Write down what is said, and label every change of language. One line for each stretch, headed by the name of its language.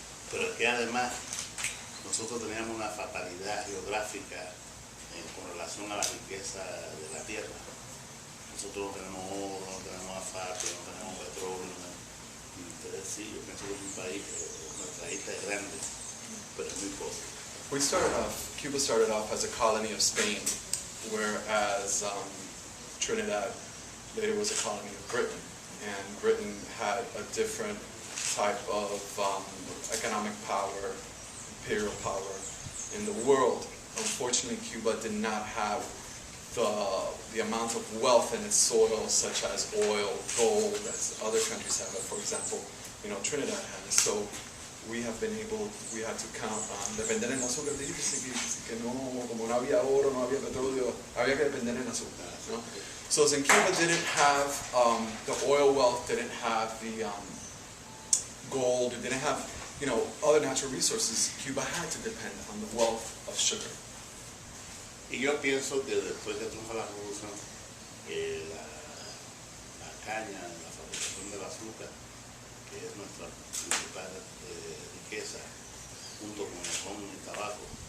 Spanish: Pero es que además nosotros teníamos una fatalidad geográfica con relación a la riqueza de la tierra. Nosotros no tenemos oro, no tenemos asfalto, no tenemos petróleo. Y ustedes sí, yo país, nuestra isla es grande, pero es muy pobre.
English: Cuba started off as a colony of Spain, whereas Trinidad later was a colony of Britain. And Britain had a different type of economic power, imperial power in the world. Unfortunately, Cuba did not have the amount of wealth in its soil, such as oil, gold, as other countries have. For example, Trinidad has. So we had to count on
Spanish: depender en azúcar. Dice que no, como no había oro, no había petróleo, había que depender en azúcar. ¿No?
English: So since Cuba didn't have the oil wealth, didn't have the gold, didn't have other natural resources, Cuba had to depend on the wealth of sugar.
Spanish: Y yo pienso que después de triunfar la revolución, la caña, la fabricación del azúcar, que es nuestra principal riqueza, junto con el ron y el tabaco,